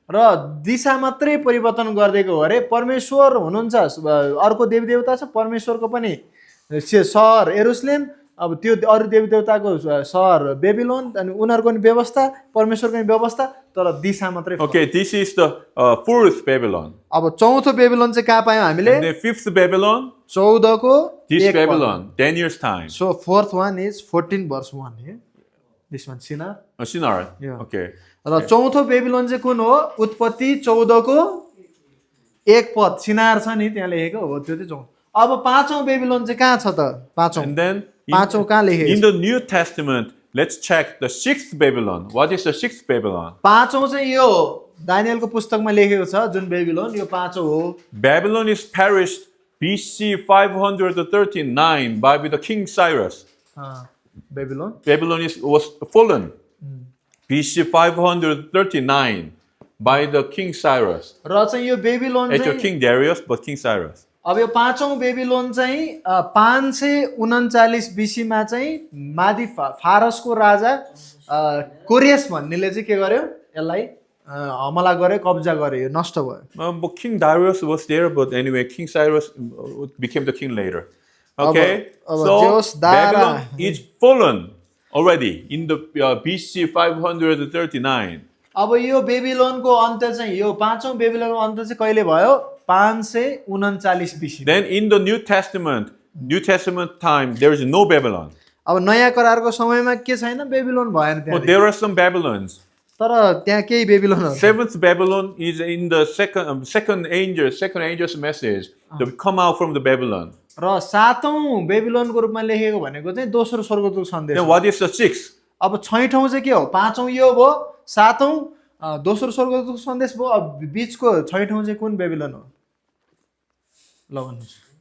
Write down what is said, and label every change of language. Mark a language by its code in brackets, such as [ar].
[ne] र दिशा मात्रै परिवर्तन गरिदिएको हो अरे परमेश्वर हुनुहुन्छ अर्को देवी देवता छ परमेश्वरको पनि सहर यरुसलेम अब त्यो अरू देवी देवताको सहर बेबिलोन अनि उनीहरूको नि व्यवस्था परमेश्वरको नि व्यवस्था तर दिशा मात्रै फरक। [en] Okay, this is the fourth Babylon. [ne] अब चौथो बेबिलोन चाहिँ कहाँ पायौँ हामीले [en] And the fifth Babylon, [ne] 14 को [en] this [ne] एक पद। [en] Babylon, Daniel's time. So fourth one is 14 verse 1 here. This one Shinar. Shinar. Yeah. Okay. [ne] र चौथो बेबिलोन चाहिँ कुन हो उत्पत्ति 14 को एक पद सिनार छ नि त्यहाँ लेखेको हो त्यो चाहिँ चौथो। अब पाँचौं बेबिलोन चाहिँ कहाँ छ त पाँचौं [en] And then [ne] पाँचौं कहाँ लेखेको [en] in the New Testament, let's check the sixth Babylon. What is the sixth Babylon? [ne] पाँचौं चाहिँ यो हो दानिएलको पुस्तकमा लेखेको छ जुन बेबिलोन यो पाँचौं हो [en] Babylon is perished BC 539 by the King Cyrus. [ne] Babylon [en] Babylon was fallen. BC 539 by the King Cyrus. [ne] र चाहिँ यो बेबिलोन [en] It's your [ne] चाहिँ [en] King Darius, but King Cyrus. [ne] अब यो पाँचौं बेबिलोन चाहिँ 539 बीसीमा चाहिँ मादी फारसको राजा कोरियस भन्नेले चाहिँ के गर्यो यसलाई हमला गर्यो कब्जा गर्यो यो नष्ट भयो [en] But King Darius was there, but anyway, King Cyrus became the king later. Okay, so Babylon is fallen already in the BC 539. [ne] अब यो बेबिलोनको अन्त्य चाहिँ यो पाँचौं बेबिलोनको अन्त्य चाहिँ कहिले भयो 539 BC [en] Then in the New Testament time, there is no Babylon. [ne] अब नयाँ करारको समयमा के छैन बेबिलोन भएन [en] But [ne] त्यहाँ [en] there are some Babylons. [ne] तर त्यहाँ केही बेबिलोनहरु [en] Seventh Babylon is in the second angel's message to come out from the Babylon. [ne] र सातौं बेबिलोनको रूपमा लेखेको भनेको चाहिँ दोस्रो स्वर्गदूत सन्देश [en] Then what is the sixth? [ne] अब छैठौं चाहिँ के हो पाँचौं यो भयो सातौं दोस्रो स्वर्गदूत सन्देश भयो अब बीचको छैठौं चाहिँ कुन बेबिलोन हो ल भन्नुस्